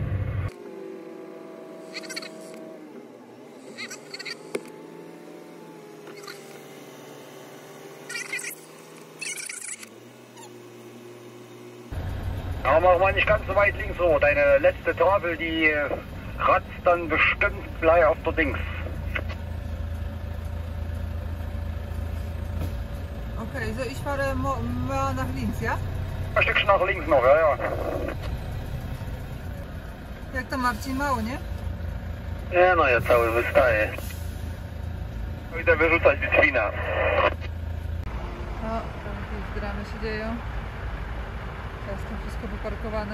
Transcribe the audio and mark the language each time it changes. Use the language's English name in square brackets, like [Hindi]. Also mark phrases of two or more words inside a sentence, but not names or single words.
[German] Aber mach mal nicht ganz so weit links hoch. Deine letzte Tafel, die kratzt dann bestimmt gleich auf der Dings. Okay, so ich fahre mal nach links, ja? Ein Stückchen nach links noch, ja, ja. [Polish] Jak to Marcin, mało, nie? Nie no, ja cały wystaję. Idę wyrzucać wina. O, tam jakieś dramy się dzieją. Teraz to wszystko wyparkowane.